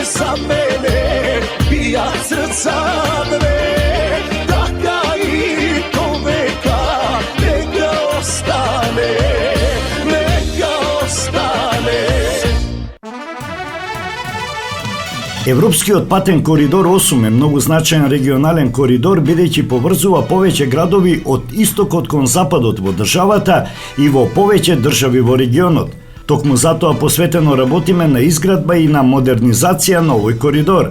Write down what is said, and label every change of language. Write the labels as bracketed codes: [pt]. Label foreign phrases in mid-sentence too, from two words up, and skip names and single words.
[mk] za mene bija srca dve. Taka i to veka, neka ostane, neka ostane. Европскиот патен коридор 8 е многу значаен регионален коридор бидејќи поврзува повеќе градови од истокот кон западот во државата и во повеќе држави во регионот. Токму затоа посветено работиме на изградба и на модернизација на овој коридор.